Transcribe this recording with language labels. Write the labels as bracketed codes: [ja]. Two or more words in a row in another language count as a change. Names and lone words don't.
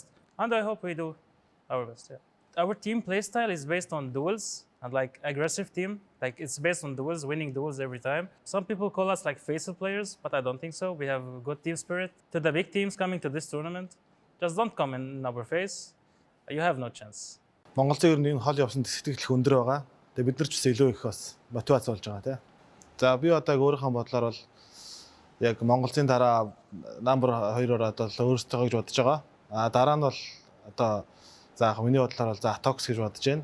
[en] And I hope we do our best, yeah. Our team playstyle is based on duels and like aggressive team. Like it's based on duels, winning duels every time. Some people call us like faceless players, but I don't think so. We have good team spirit. To the big teams coming to this tournament, just don't come in our face. You have no chance. [mn] Монголын ер нь энэ хол явсан сэтгэл өндөр байгаа. Тэгээ бид нар ч гэсэн илүү их бас мотивац болж байгаа тийм. За би одоо өөрийнхөө бодлоор бол яг Монголын дараа [en] number 2- [mn] оор одоо өөрсдөө гэж бодож байгаа. Дараа нь бол одоо за яг миний бодлоор бол за Atox гэж бодож байна.